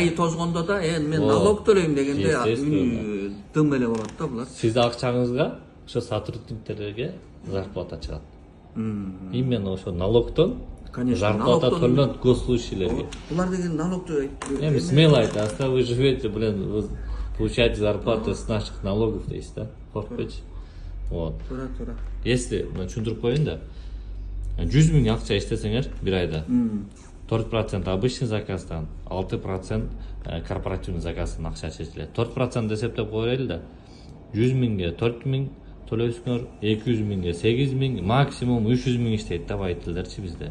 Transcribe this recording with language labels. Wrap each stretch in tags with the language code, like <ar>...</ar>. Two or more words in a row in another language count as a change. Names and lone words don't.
<ky>Гаи тозгондо да, мен налог төлөйм дегенде дым эле болот да булар. Сиздин акчаңызга ошо сотрудниктерге зарплата чыгат. Именно ошо налогтон зарплата төлөнөт госслужащийлерге. Булар деген налогду Эми смело айтасыз,</ky> <ru>вы живете, вы получаете зарплату с наших налогов</ru> <ky>дейсиз да. Коркпойчу.</ky> <ru>Вот.</ru> <ky>Тура. Если, түшүндүрүп коеюн да. 100 000 акча иштесеңер бир айда. 4% обычный заказдан, 6% корпоративный заказдан акча чечилет. 4% эсептеп коелу да. 100 000ге 4 000 төлөйсүңөр, 200 000ге 8 000, максимум 300 000 иштейт да водительдерчи bizde.</ky>